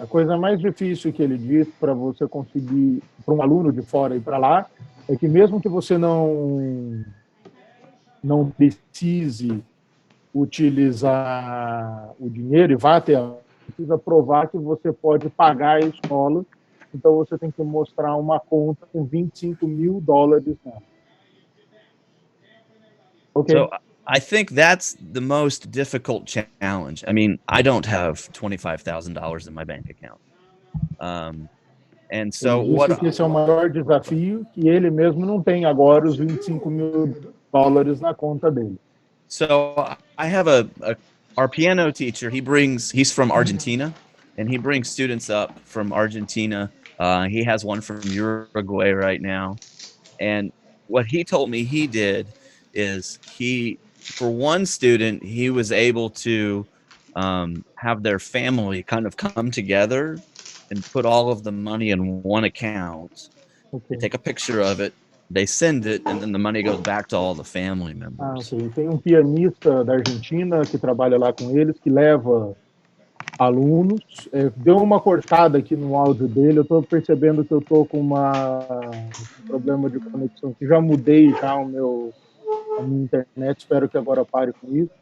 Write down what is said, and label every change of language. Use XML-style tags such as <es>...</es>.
<pt>A coisa mais difícil que ele diz para você conseguir, para um aluno de fora ir para lá, é que mesmo que você não precise utilizar o dinheiro e vá ter, precisa provar que você pode pagar a escola. Então você tem que mostrar uma conta com $25 mil nela.</pt> <en>Okay. So I think that's the most difficult challenge. I mean, I don't have $25,000 in my bank account. And so</en> <pt>ele disse que esse é o maior desafio, que ele mesmo não tem agora os $25 mil na conta dele.</pt> <en>So I have our piano teacher. He's from Argentina, and he brings students up from Argentina. He has one from Uruguay right now, and what he told me he did is for one student, he was able to have their family kind of come together and put all of the money in one account. Okay. They take a picture of it, they send it, and then the money goes back to all the family members. Okay.</en> <pt>Tem pianista da Argentina que trabalha lá com eles, que leva alunos. Deu uma cortada aqui no áudio dele, eu estou percebendo que eu estou com um problema de conexão, que já mudei já a minha internet, espero que agora pare com isso.</pt>